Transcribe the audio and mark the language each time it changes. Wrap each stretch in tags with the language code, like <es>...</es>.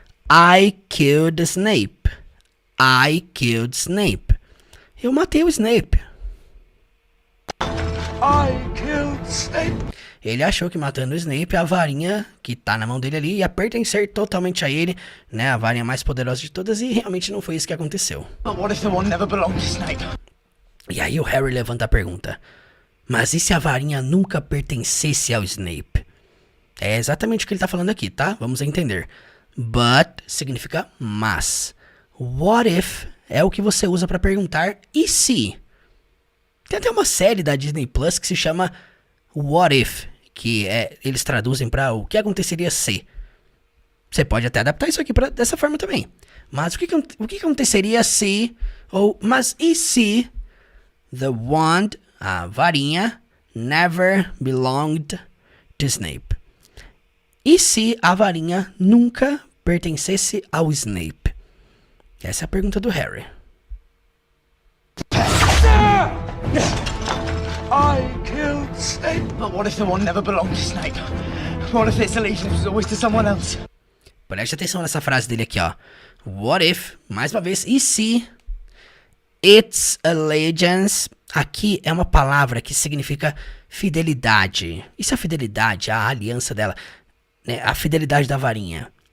<en>I killed Snape. I killed Snape.</en> <pt>Eu matei o Snape.</pt> <en>I killed Snape.</en> <pt>Ele achou que matando o Snape, a varinha que tá na mão dele ali ia pertencer totalmente a ele, né? A varinha mais poderosa de todas, e realmente não foi isso que aconteceu.</pt> <en>But what if the one never belonged to Snape?</en> <pt>E aí o Harry levanta a pergunta: mas e se a varinha nunca pertencesse ao Snape? É exatamente o que ele tá falando aqui, tá? Vamos entender. But significa mas. What if é o que você usa pra perguntar e se? Tem até uma série da Disney Plus que se chama What If, que eles traduzem pra o que aconteceria se. Você pode até adaptar isso aqui dessa forma também. Mas o que aconteceria se, ou mas e se the wand, a varinha,</pt> <en>never belonged to Snape?</en> <pt>E se a varinha nunca pertencesse ao Snape? Essa é a pergunta do Harry.</pt> <en>I killed Snape. But what if the one never belonged to Snape? What if its allegiance was always to someone else?</en> <pt>Preste atenção nessa frase dele aqui, ó. What if, mais uma vez, e se its allegiance, aqui é uma palavra que significa fidelidade. Isso é a fidelidade, a aliança dela, né? A fidelidade da varinha.</pt>